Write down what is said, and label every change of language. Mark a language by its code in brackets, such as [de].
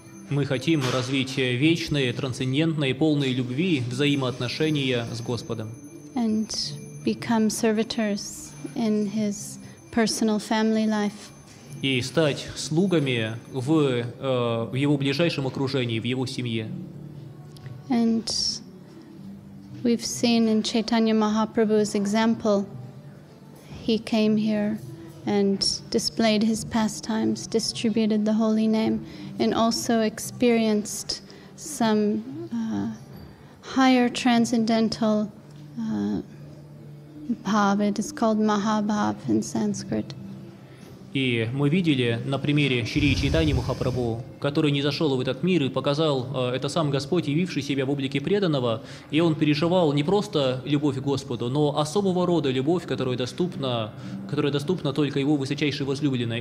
[ru] Мы хотим развить вечные, трансцендентные, полные любви взаимоотношения с Господом. [en] And become servitors in His personal family life. [ru] И стать слугами в Его ближайшем окружении, в Его семье. [en] And we've seen in Chaitanya Mahaprabhu's example, he came here and displayed his pastimes, distributed the holy name, and also experienced some higher transcendental bhav. It is called Mahabhav in Sanskrit. [ru] И мы видели на примере Шри Чайтаньи Махапрабху, который не зашел в этот мир и показал, это сам Господь, явивший себя в облике преданного, и он переживал не просто любовь к Господу, но особого рода любовь, которая доступна только его высочайшей возлюбленной.